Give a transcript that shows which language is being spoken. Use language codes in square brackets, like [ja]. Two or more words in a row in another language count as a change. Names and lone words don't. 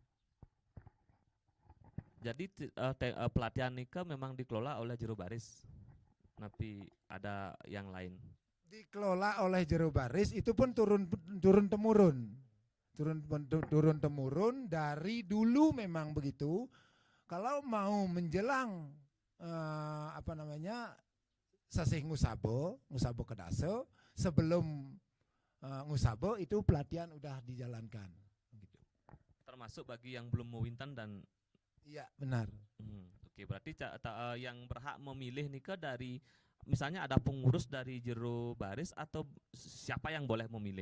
[id] Jadi pelatihan nikah memang dikelola oleh juru baris, tapi ada yang lain. Dikelola oleh juru baris itu pun turun temurun dari dulu memang begitu. Kalau mau menjelang sasih ngusabo kedase, sebelum ngusabo itu pelatihan udah dijalankan. Gitu. Termasuk bagi yang belum mewinten dan iya benar. Oke, berarti yang berhak memilih nikah dari misalnya ada pengurus dari jero baris atau siapa yang boleh memilih?